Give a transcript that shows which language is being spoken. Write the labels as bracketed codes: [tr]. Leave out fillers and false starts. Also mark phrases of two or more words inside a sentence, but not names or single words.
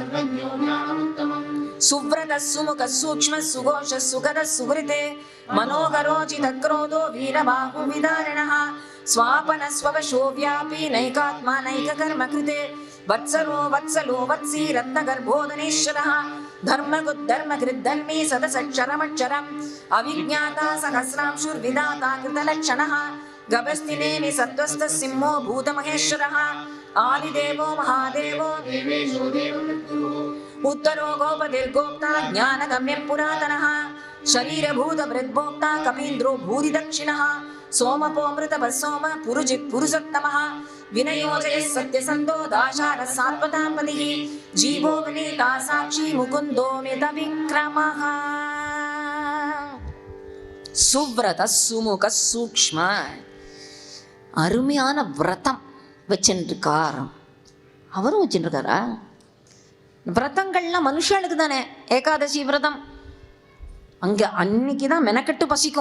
[sa] सुव्रत सुमुख सूक्ष्म सुघोष सुखद सुकृते मनोहरोजित क्रोधो वीरबाहु विदारणः स्वापन स्ववशो व्यापी नैकात्मा नैककर्म कृते वत्सलो वत्सलो वत्सी रत्नगर्भोधनेश्वरः धर्मगुद्धर्मकृद्धर्मी सदसक्षरमक्षरम् अविज्ञाता सहस्रांशुर्विधाता कृतलक्षणः गभस्तिनेमि सत्त्वस्थ सिंहो भूतमहेश्वरः आदिदेवो महादेवो उत्तरो गोपतिर्गोप्ता ज्ञानगम्यः पुरातनः शरीरभूतभृद्भोक्ता कपीन्द्रो भूरिदक्षिणः सोमपोमृतपस्सोम पुरुजित् पुरुषोत्तमः विनयोजयः सत्यसन्तो दाशारः सात्वतापतिः जीवो विनीता साक्षी मुकुन्दो मितविक्रमः सुव्रत सुमुख सूक्ष्म [ta] அருமையான விரதம் வச்சுருக்கார். அவரும் வச்சுருக்காரா? விரதங்கள்லாம் மனுஷனுக்கு தானே. ஏகாதசி விரதம் அங்கே அன்னைக்கு தான் மெனக்கட்டு பசிக்கும்.